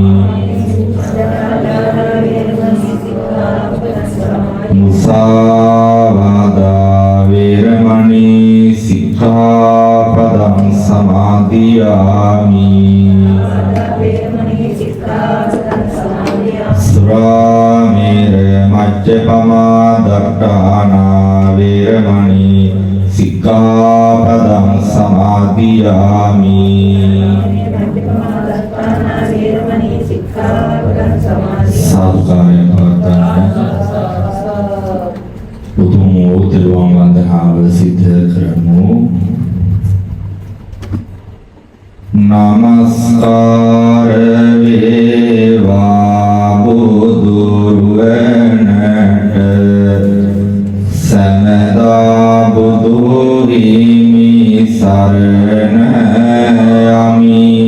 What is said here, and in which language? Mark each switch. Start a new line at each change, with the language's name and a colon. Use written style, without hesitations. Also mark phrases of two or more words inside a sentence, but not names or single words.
Pali: Musāvādā veramani sikkhapadang samadhiyami Suramera majjapama dattana veramani sikkhapadang samadhiyami
Sinhala: සමාදියාමි සාදුකාරය පවත්වන්න උතුම් වූ තෙරුවන් වන්දනාව සිද්ධ කරමු. නමස්කාර වේවා බුදුරුවනට සමදා බුදු හිමි සරණ යමි.